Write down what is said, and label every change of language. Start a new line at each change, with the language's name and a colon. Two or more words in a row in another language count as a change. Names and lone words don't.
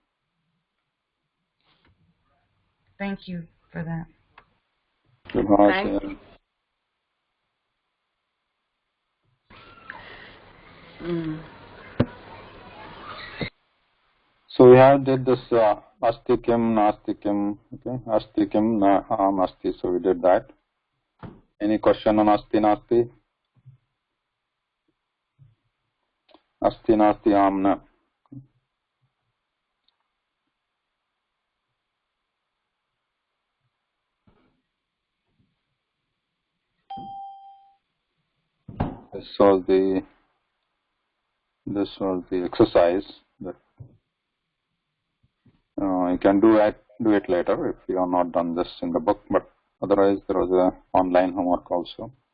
English: Thank you for that. So we have did this
Sanskrit: astikim, nastikim,
English: okay,
Sanskrit: astikim, na,
English: asti. So we did that. Any question on
Sanskrit: asti, nasti? Asti, nasti,
English: amna. This was the exercise that you can do it later if you have not done this in the book, but otherwise there was a online homework also.